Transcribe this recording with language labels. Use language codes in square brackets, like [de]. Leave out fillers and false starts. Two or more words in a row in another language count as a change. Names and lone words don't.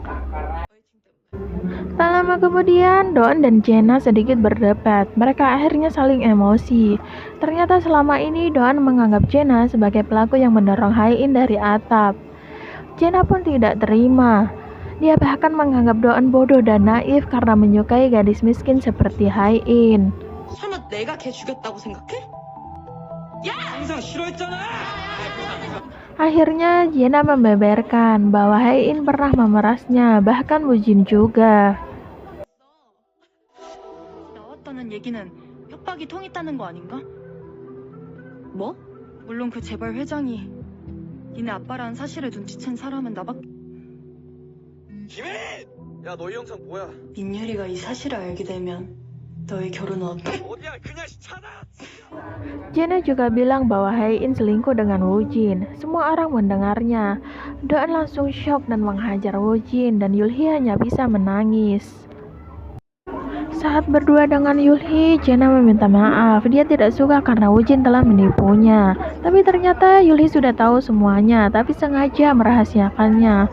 [id] Tak lama kemudian, Do-eun dan Jenna sedikit berdebat. Mereka akhirnya saling emosi. Ternyata selama ini Do-eun menganggap Jenna sebagai pelaku yang mendorong Hae-in dari atap. Jenna pun tidak terima. Dia bahkan menganggap Do-eun bodoh dan naif karena menyukai gadis miskin seperti Hae-in. [ko] 설마 내가 걔 죽였다고 생각해? 항상 싫어했잖아! [id] Akhirnya Jenna membeberkan bahwa Hae-in pernah memerasnya, bahkan Woo Jin juga. [ko] 나왔다는 얘기는 협박이 통했다는 거 아닌가? 뭐? 물론 그 재벌 회장이 니네 아빠라는 사실을 눈치챈 사람은 나밖에. 김혜린! 야, 너 이 영상 뭐야? 민율이가 이 사실을 알게 되면 너희 결혼은 어떡해? 어디야, 그냥 차다! [id] Jenna juga bilang bahwa Hae-in selingkuh dengan Woo Jin. Semua orang mendengarnya. Do-eun langsung shock dan menghajar Woo Jin dan Yul Hee hanya bisa menangis. Saat berdua dengan Yul Hee, Jenna meminta maaf. Dia tidak suka karena Woo Jin telah menipunya. Tapi ternyata Yul Hee sudah tahu semuanya, tapi sengaja merahasiakannya.